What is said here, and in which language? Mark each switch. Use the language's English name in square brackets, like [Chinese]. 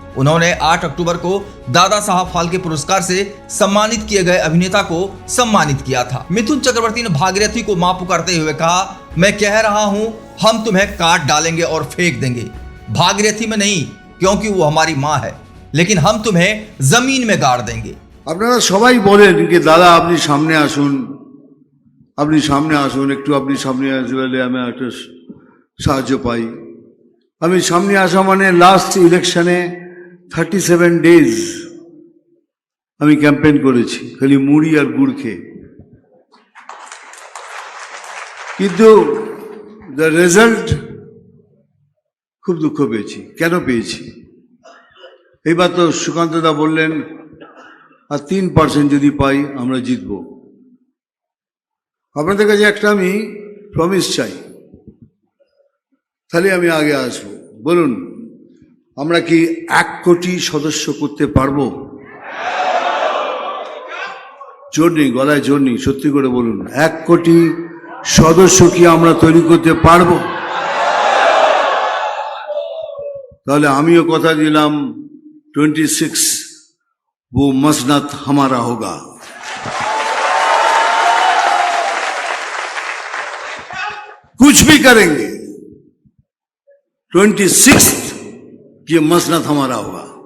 [Hindi] उन्होंने 8 अक्टूबर को दादा साहब फाल्के पुरस्कार से सम्मानित किए गए अभिनेता को सम्मानित किया था। मिथुन चक्रवर्ती ने भागीरथी को मां पुकारते हुए कहा, मैं कह रहा हूं, हम तुम्हें काट डालेंगे और फेंक देंगे, भागीरथी में नहीं, क्योंकि वो हमारी माँ है, लेकिन हम तुम्हें जमीन में गाड़ देंगे। [Bangla] আপনারা সবাই বলেন कि দাদা আপনি সামনে আসুন, আপনি সামনে আসুন, একটু আপনি সামনে আসলে আমি একটা সাহায্য পাই। আমি সামনে আসা মানে লাস্ট ইলেকশনে 37 ডেজ আমি ক্যাম্পেইন করেছি, খালি মুড়ি আর গুড় খেয়ে। কিন্তু দ্য রেজাল্ট খুব দুঃখ পেয়েছি। কেন পেয়েছি? এইবার তো সুকান্ত দা বললেন আর 3% যদি পাই আমরা জিতব। আপনাদের কাছে একটা আমি প্রমিস চাই, তাহলে আমি আগে আসবো। বলুন, আমরা কি 1 কোটি সদস্য করতে পারবো? জোর নেই, গলায় জোর নেই, সত্যি করে বলুন, 1 কোটি সদস্য কি আমরা তৈরি করতে পারবো? তাহলে আমিও কথা দিলাম 26 [Hindi] वो मसनद हमारा होगा। कुछ भी करेंगे 26 ये मसनद हमारा होगा।